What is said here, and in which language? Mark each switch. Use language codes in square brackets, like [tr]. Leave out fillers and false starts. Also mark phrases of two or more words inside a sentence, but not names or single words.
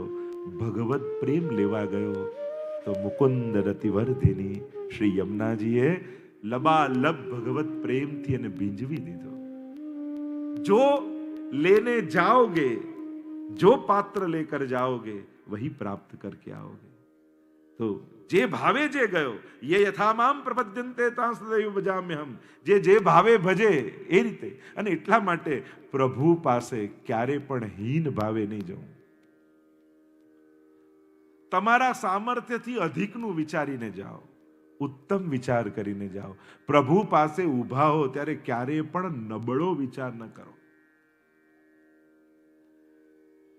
[gu] ભગવત પ્રેમ લેવા ગયો તો મુકુંદ રતિવર્ધિની શ્રી યમુનાજીએ લબાલબ ભગવત પ્રેમથી એને ભીંજવી દીધો. [hi] जो लेने जाओगे, जो पात्र लेकर जाओगे, वही प्राप्त करके आओगे. [gu] તો જે ભાવે જે ગયો, [sa] ये यथा माम प्रपद्यन्ते तां सदैव भजाम्यहम्. [gu] જે ભાવે ભજે એ રીતે. અને એટલા માટે પ્રભુ પાસે ક્યારે પણ હીન ભાવે નહીં જવું. તમારા સામર્થ્યથી અધિકનું વિચારીને જાઓ, ઉત્તમ વિચાર કરીને જાઓ. પ્રભુ પાસે ઊભા હો ત્યારે ક્યારે પણ નબળો વિચાર ન કરો.